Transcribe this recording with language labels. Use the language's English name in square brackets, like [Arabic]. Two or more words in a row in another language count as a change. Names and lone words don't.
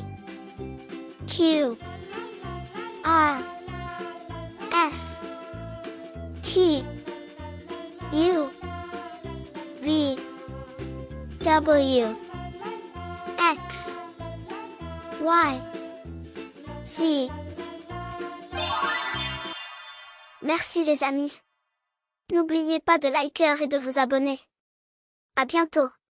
[French] Q. R. S. T. U. V. W. X. Y. Z. Merci les amis. N'oubliez pas de liker et de vous abonner. À bientôt.